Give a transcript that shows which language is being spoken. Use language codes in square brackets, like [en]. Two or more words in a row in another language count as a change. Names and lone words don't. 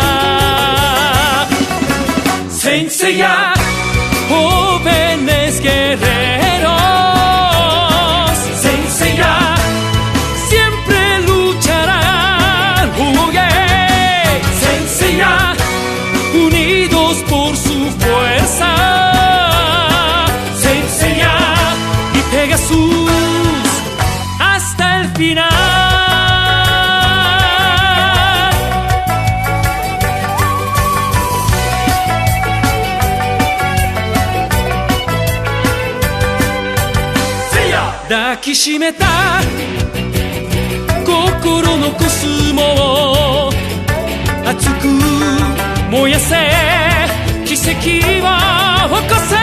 [es] Saint Seiya, jóvenes guerreros, Saint Seiya, siempre lucharán. Yeah. Saint Seiya, unidos por su fuerza. Saint Seiya y Pegasus hasta el final. [ja] 抱きしめた心のコスモを熱く燃やせ、奇跡を起こせ。